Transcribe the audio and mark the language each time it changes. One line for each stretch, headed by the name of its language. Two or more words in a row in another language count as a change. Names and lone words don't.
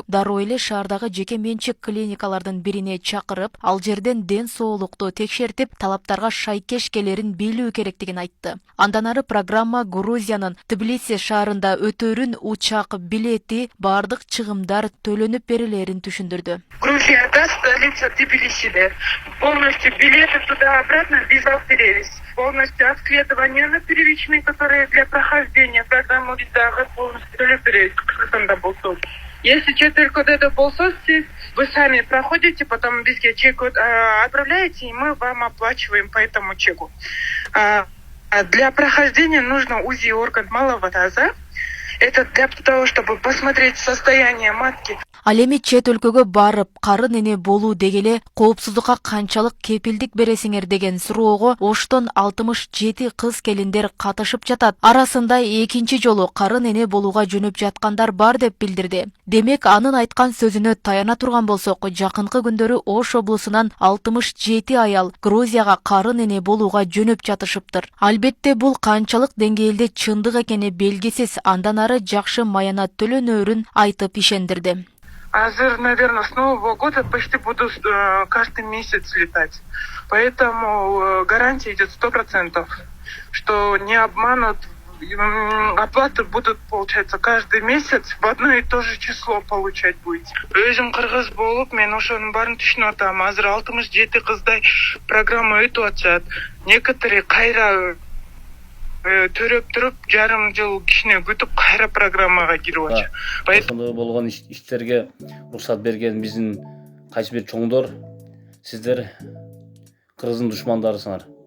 Kyrgyz: Дароо эле шаардагы жеке менчик клиникалардын бирине чакырып, ал жерден ден соолукту текшертип, талаптарга шайкеш келерин билүү керектигин айтты. Андан ары программа Грузиянын Тбилиси шаарында өтөрүн учак билети, бардык чыгымдар төлөнүп берилерин түшүндүрдү. Грузия, да, столица Тбилисиде.
Russian: Полностью билеты туда-обратно без перевес. Полностью обследование на первичные, которые для прохождения программы ВИЗА полностью
Kyrgyz: төлөп Кыргызстанда болсо.
Russian: Если чек
Kyrgyz: кода болсо,
Russian: вы сами проходите, потом бизге чек отправляете, и мы вам оплачиваем по этому чеку. Для прохождения нужно УЗИ орган малого таза. Это для того, чтобы посмотреть состояние матки.
Kyrgyz: Ал эми чет өлкөгө барып, карын эне болуу дегеле коопсуздукка канчалык кепилдик бересиңер деген суроого Оштон 67 кыз келиндер катышып жатат. Арасында экинчи жолу карын эне болууга жөнөп жаткандар бар деп билдирди. Демек, анын айткан сөзүнө таяна турган болсок, жакынкы күндөрү Ош облусунан 67 аял Грузияга карын эне болууга жөнөп жатышыптыр. Албетте бул канчалык деңгээлде чындык экени белгисиз, андан ары жакшы маянат төлөнөрүн айтып ишендирди. Азыр,
Russian: наверное, с Нового года почти буду каждый месяц летать. Поэтому гарантия идет 100%, что не обманут. Оплаты будут, получается, каждый месяц в одно и то же число получать будете.
Kyrgyz: Өзүм кыргыз болуп, мен ошонун баарын түшүнүп атам. Азыр 67 кыздай программа өтүп атышат. Некоторые кайра төрөп туруп, жарым жыл кичине күтүп кайра программага кирип атышат. Ошондой болгон иштерге уруксат берген биздин кайсы бир чоңдор, сиздер Кыргыздын душмандарысыңар.